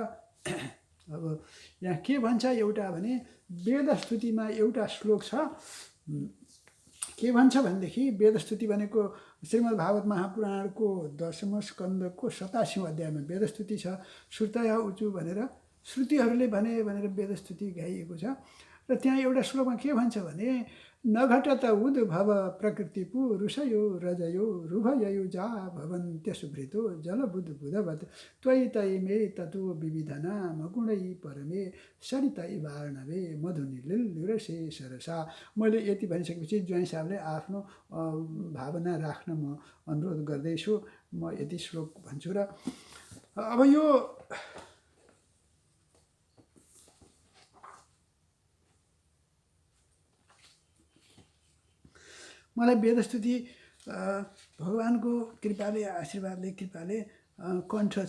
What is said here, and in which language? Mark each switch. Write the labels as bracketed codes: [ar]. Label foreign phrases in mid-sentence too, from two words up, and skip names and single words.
[ne] अब यहाँ के भन्छ एउटा भने, वेदस्तुतिमा एउटा श्लोक छ। के भन्छ भनेदेखि, वेदस्तुति भनेको श्रीमद् भागवत महापुराणको 10औं स्कन्धको 87औं अध्यायमा वेदस्तुति छ। [sa] श्रुतय उचु [ne] भनेर श्रुतिहरूले भनेर वेदस्तुति गाइएको छ। र त्यहाँ एउटा श्लोकमा के भन्छ भने, [sa] नघटत उद्भव प्रकृति पुरुषयो रजयो रुभययुजा भवन्त्यसुभृतो जलबुद्बुदवत् त्वयि तयि मे ततो विविधनाम गुणै परमे सरितै वार्णवे मधुनिलिल्युरसे सरसा। [ne] मैले यति भनिसकेपछि ज्वाइँ साहबले आफ्नो भावना राख्न म अनुरोध गर्दैछु। म यति श्लोक भन्छु। र अब यो मलाई वेदस्तुति भगवानको कृपाले, आशीर्वादले, कृपाले कण्ठ छ।